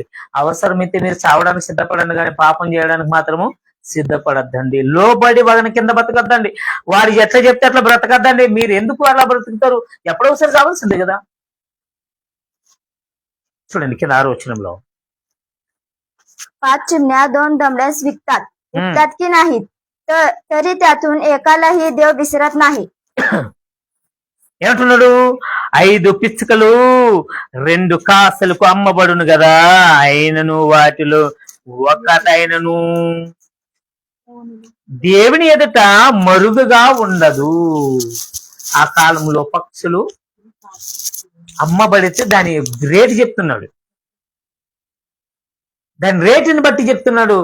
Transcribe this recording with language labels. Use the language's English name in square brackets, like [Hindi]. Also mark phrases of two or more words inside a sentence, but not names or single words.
[Telugu] అవసరమైతే మీరు చావడానికి సిద్ధపడండి, కానీ పాపం చేయడానికి మాత్రము సిద్ధపడద్దండి. లోబడి వాళ్ళని కింద బ్రతకద్దండి. వారు ఎట్లా చెప్తే అట్లా బ్రతకద్దండి. మీరు ఎందుకు అలా బ్రతుకుతారు? ఎప్పుడో ఒకసారి చావాల్సిందే కదా. చూడండి కింద 6వ వచనంలో, [Marathi] 5 चिमण्या 2 दमड्यास विकतात की नाहीत, तरी त्यातून एकालाही देव विसरत नाही. [Telugu] ఏమంటున్నాడు? 5 పిచ్చుకలు 2 కాసులకు అమ్మబడును కదా, అయినను వాటిలో ఒకటైనను దేవుని ఎదుట మరుగుగా ఉండదు. ఆ కాలంలో పక్షులు అమ్మబడితే దాని రేటు చెప్తున్నాడు, దాని రేటుని బట్టి చెప్తున్నాడు.